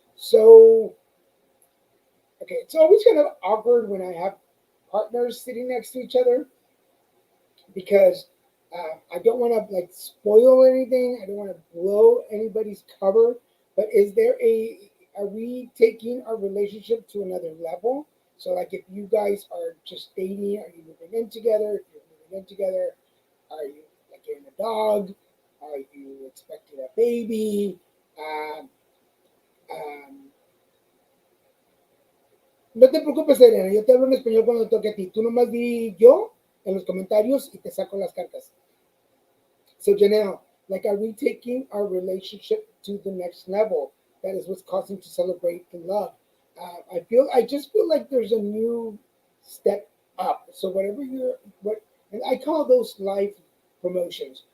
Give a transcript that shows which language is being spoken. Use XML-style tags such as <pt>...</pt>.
<en>So, okay, it's always kind of awkward when I have partners sitting next to each other because I don't want to like spoil anything. I don't want to blow anybody's cover. But is there are we taking our relationship to another level? So, like, if you guys are just dating, are you moving in together? If you're moving in together, are you like getting a dog? Are you expecting a baby?</en> <es>Um, um, no te preocupes, Adriana, yo te hablo en español cuando toque a ti. Tú nomás di yo en los comentarios y te saco las cartas.</es> <en>So, Janelle, like, are we taking our relationship to the next level? That is what's causing to celebrate the love. I just feel like there's a new step up. So, whatever and I call those life promotions.</en>